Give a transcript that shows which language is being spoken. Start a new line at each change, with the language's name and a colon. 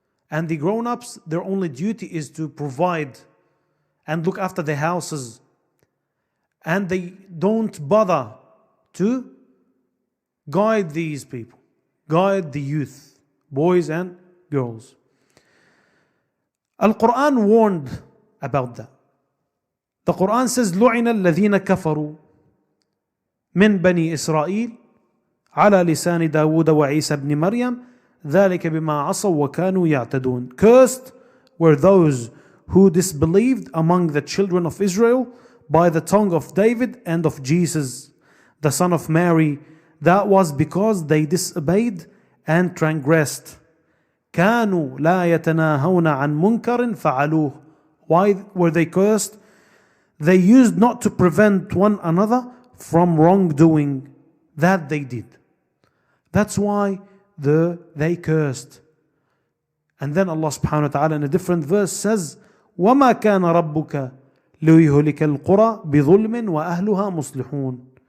English: And the grown-ups, their only duty is to provide and look after their houses. And they don't bother to guide these people, guide the youth, boys and girls. Al-Quran warned about that. The Quran says,
Arabic: لُعِنَ الَّذِينَ كَفَرُوا من بني إسرائيل على لسان داود وعيسى بن مريم ذلك بما عصوا وكانوا يعتدون.
English: Cursed were those who disbelieved among the children of Israel by the tongue of David and of Jesus, the son of Mary. That was because they disobeyed and transgressed.
Arabic: كانوا لا يتناهون عن منكر فعلوه.
English: Why were they cursed? They used not to prevent one another from wrongdoing that they did. That's why they cursed. And then Allah subhanahu wa ta'ala in a different verse says,
Arabic: وَمَا كَانَ رَبُّكَ لِيُهْلِكَ الْقُرَى بِظُلْمٍ وَأَهْلُهَا مُصْلِحُونَ.